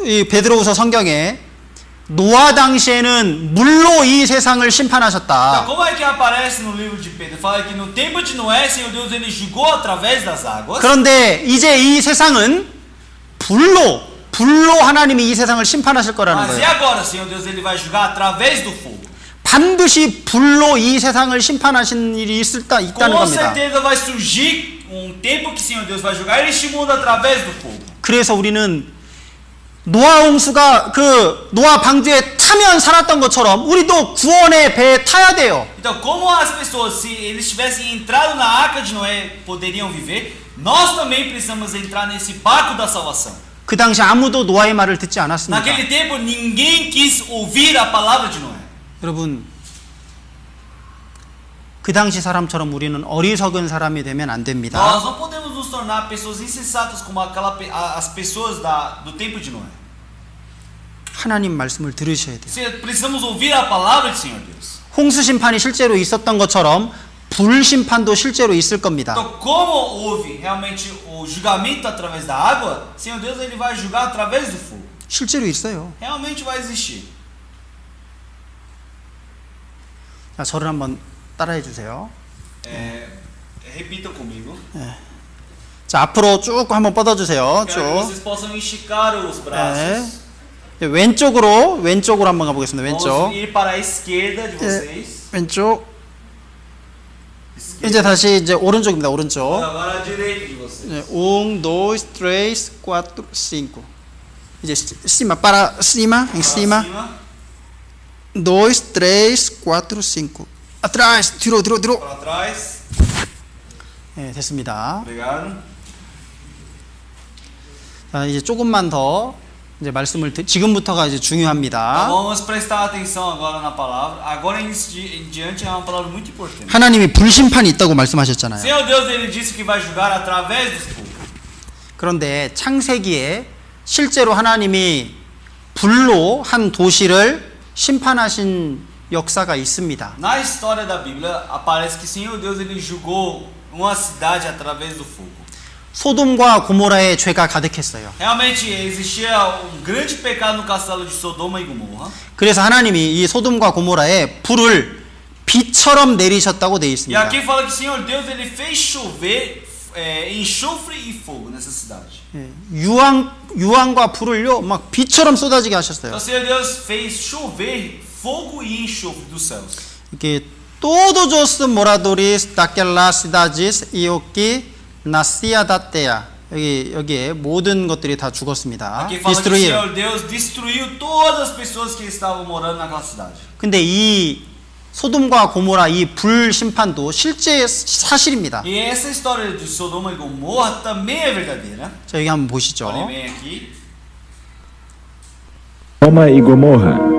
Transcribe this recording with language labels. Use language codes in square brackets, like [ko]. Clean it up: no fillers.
[ko] 베드로후서 성경에 노아 당시에는 물로 이 세상을 [pt] Então, [ko] 심판하셨다. [pt] como é que aparece no livro de Pedro? Fala que no tempo de Noé, Senhor Deus, Ele julgou através das águas. [ko] 그런데 이제 이 세상은 불로 하나님이 이 세상을 심판하실 거라는 [pt] Mas e [ko] 거예요. [pt] agora, Senhor Deus, Ele vai julgar através do fogo. [ko] 반드시 불로 이 세상을 심판하신 일이 있다는 [pt] Com [ko] 겁니다. [pt] certeza vai surgir tempo que Senhor Deus vai julgar este mundo através do fogo. [ko] 그래서 우리는 노아 홍수가 노아 방주에 타면 살았던 것처럼 우리도 구원의 배에 타야 돼요. [pt] Então, como as pessoas, se eles tivessem entrado na arca de Noé, poderiam viver, nós também precisamos entrar nesse barco da salvação. [ko] 그 당시 아무도 노아의 말을 듣지 않았습니다. [pt] Naquele tempo, ninguém quis ouvir a palavra de Noé. [ko] 여러분, 그 당시 사람처럼 우리는 어리석은 사람이 되면 안 됩니다. [pt] Nós não podemos nos tornar pessoas insensatas como as pessoas do tempo de Noé. [ko] 하나님 말씀을 들으셔야 돼요. [pt] Precisamos ouvir a palavra do Senhor Deus. [ko] 홍수 심판이 실제로 있었던 것처럼 불 심판도 실제로 있을 겁니다. [pt] Então, como houve realmente o julgamento através da água, Senhor Deus ele vai julgar através do fogo. [ko] 실제로 있어요. [pt] Realmente vai existir. [ko] 자, 저를 한번 따라해 주세요. [pt] Repitam comigo. [ko] 자, 앞으로 쭉 한번 뻗어 주세요. [pt] Quero que [ko] 쭉. [pt] vocês possam esticar os braços. [ko] 왼쪽으로 한번 가보겠습니다. 왼쪽. [pt] Vamos ir para a esquerda de vocês. [ko] 왼쪽. 이제 다시 이제 오른쪽입니다. 오른쪽. [pt] Agora à direita de vocês. 1, 2, 3, 4, 5. [ko] 이제 [pt] cima, para cima, em cima. 2, 3, 4, 5. Atrás, [ko] 뒤로. [pt] Para trás. [ko] 네, 됐습니다. [pt] Obrigado. [ko] 자, 이제 조금만 더 이제 말씀을 지금부터가 이제 [pt] Então, [ko] 중요합니다. [pt] vamos prestar atenção agora na palavra. Agora em diante é uma palavra muito importante. [ko] 하나님이 불심판이 있다고 말씀하셨잖아요. [pt] Senhor Deus ele disse que vai julgar através do fogo. [ko] 그런데 창세기에 실제로 하나님이 불로 한 도시를 심판하신 역사가 있습니다. [pt] Na história da Bíblia aparece que Senhor Deus ele julgou uma cidade através do fogo. [ko] 소돔과 고모라의 죄가 가득했어요. [pt] Realmente existia grande pecado no castelo de Sodoma e Gomorra. [ko] 그래서 하나님이 이 소돔과 고모라에 불을 비처럼 내리셨다고 되어 [pt] E [ko] 있습니다. [pt] aqui fala que Senhor Deus ele fez chover enxofre e fogo nessa cidade. [ko] 유황과 불을요 막 비처럼 쏟아지게 하셨어요. [pt] Então Senhor Deus fez chover fogo e enxofre dos céus. [ko] 이게 [pt] todos os moradores daquelas cidades e o que nascia da terra. [ko] 여기에 모든 것들이 다 죽었습니다. [pt] Aqui fala que o Senhor Deus destruiu todas as pessoas que estavam morando naquela cidade. [ko] 근데 이 소돔과 고모라 이 불 심판도 실제 사실입니다. [pt] E essa história de Sodoma e Gomorra também é verdadeira. [ko] 자, 여기 한번 보시죠. [pt] Olhem bem aqui. Sodoma e Gomorra.